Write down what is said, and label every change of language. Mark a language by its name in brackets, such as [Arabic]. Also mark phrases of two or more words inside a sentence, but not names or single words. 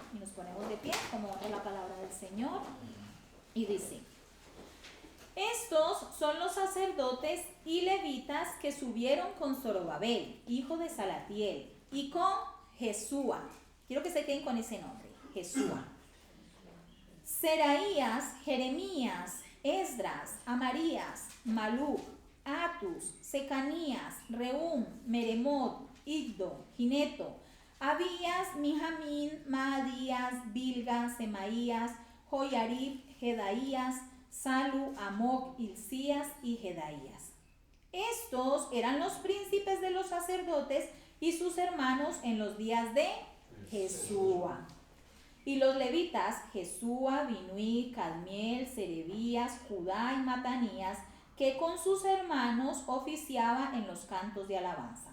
[Spanish] Y nos ponemos de pie, como es la palabra del Señor. Y dice: estos son los sacerdotes y levitas que subieron con Zorobabel, hijo de Salatiel, y con Jesúa. Quiero que se queden con ese nombre, Jesúa. Seraías, Jeremías, Esdras, Amarías, Maluc, Atus, Secanías, Reum, Meremot, Iddo, Gineto, Abías, Mijamín, Maadías, Bilga, Semaías, Joyarib, Jedaías, Salu, Amoc, Hilcías y Jedaías. Estos eran los príncipes de los sacerdotes y sus hermanos en los días de Jesúa. Y los levitas, Jesúa, Binui, Cadmiel, Serebías, Judá y Matanías, que con sus hermanos oficiaba en los cantos de alabanza.